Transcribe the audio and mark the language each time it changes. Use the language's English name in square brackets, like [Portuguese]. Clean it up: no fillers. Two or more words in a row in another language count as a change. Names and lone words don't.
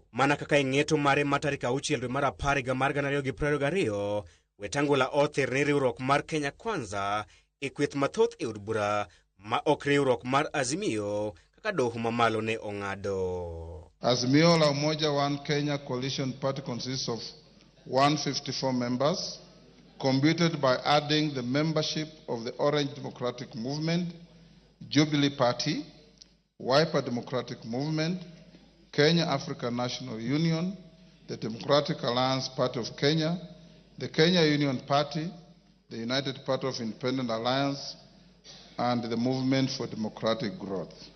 [Luo (Kenya and Tanzania)] Mana kaka ng'eto mare ma tarik 6 dwe mar 10 higa mar 2022, Wetangula othir ne riwruok mar Kenya Kwanza e kweth mathoth e od bura ma ok riwruok mar Azimio kaka doho mamalo ne ong'ado. [English] Azimio la Umoja One Kenya Coalition Party consists of 154 members, computed by adding the membership of the Orange Democratic Movement, Jubilee Party, Wiper Democratic Movement, Kenya African National Union, the Democratic Alliance Party of Kenya, the Kenya Union Party, the United Party of Independent Alliance, and the Movement for Democratic Growth.